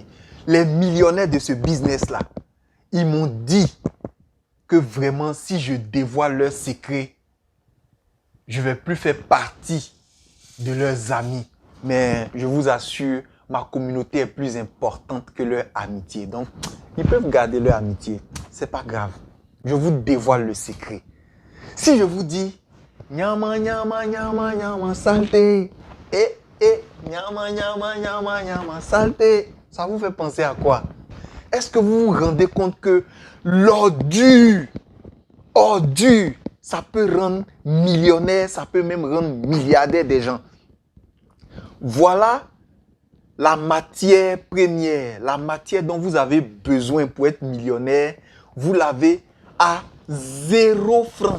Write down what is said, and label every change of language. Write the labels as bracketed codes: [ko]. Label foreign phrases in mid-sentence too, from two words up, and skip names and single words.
[fr] Les millionnaires de ce business-là, ils m'ont dit que vraiment, si je dévoile leurs secrets, je ne vais plus faire partie de leurs amis. Mais je vous assure, ma communauté est plus importante que leur amitié. Donc, ils peuvent garder leur amitié. Ce n'est pas grave. Je vous dévoile le secret. Si je vous dis [bm] Nyama, nyama, nyama, nyama, [fr] saleté. [bm] Nyama, nyama, nyama, nyama, [fr] saleté. Ça vous fait penser à quoi? Est-ce que vous vous rendez compte que l'ordure, ça peut rendre millionnaire, ça peut même rendre milliardaire des gens. Voilà la matière première, la matière dont vous avez besoin pour être millionnaire, vous l'avez à 0 francs.